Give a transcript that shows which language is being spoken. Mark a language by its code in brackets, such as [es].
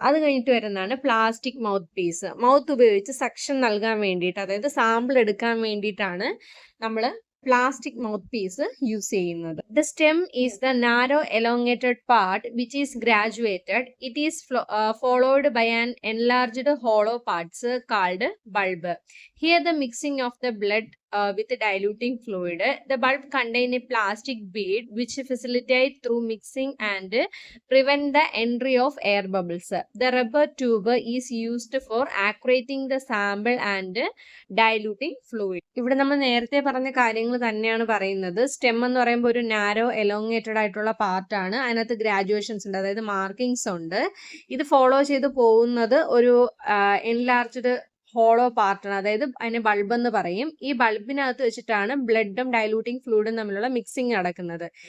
[ml] അത് കഴിഞ്ഞിട്ട് വരുന്നതാണ് പ്ലാസ്റ്റിക് മൗത്ത് പീസ്. മൗത്ത് ഉപയോഗിച്ച് സക്ഷൻ നൽകാൻ വേണ്ടിയിട്ട്, അതായത് സാമ്പിൾ എടുക്കാൻ വേണ്ടിയിട്ടാണ് നമ്മൾ പ്ലാസ്റ്റിക് മൗത്ത് പീസ് യൂസ് ചെയ്യുന്നത്. [en] The stem is the narrow elongated part which is graduated. It is followed by an enlarged hollow parts called bulb. Here the mixing of the blood with diluting fluid. The bulb contain a plastic bead which facilitate through mixing and prevent the entry of air bubbles. The rubber tube is used for accurating the sample and diluting fluid. [ml] ഇവിടെ നമ്മൾ നേരത്തെ പറഞ്ഞ കാര്യങ്ങൾ തന്നെയാണ് പറയുന്നത്. Stem എന്ന് പറയുമ്പോൾ ഒരു നാരോ എലോങ്ങേറ്റഡ് ആയിട്ടുള്ള പാർട്ടാണ്. അതിനകത്ത് ഗ്രാജുവേഷൻസ് ഉണ്ട്, അതായത് മാർക്കിങ്സ് ഉണ്ട്. ഇത് ഫോളോ ചെയ്ത് പോകുന്നത് ഒരു എൻലാർജ്ഡ് ഹോളോ പാർട്ടാണ്, അതായത് അതിനെ ബൾബ് എന്ന് പറയും. ഈ ബൾബിനകത്ത് വെച്ചിട്ടാണ് ബ്ലഡും ഡൈലൂട്ടിംഗ് ഫ്ലൂയിഡും തമ്മിലുള്ള മിക്സിംഗ് നടക്കുന്നത്.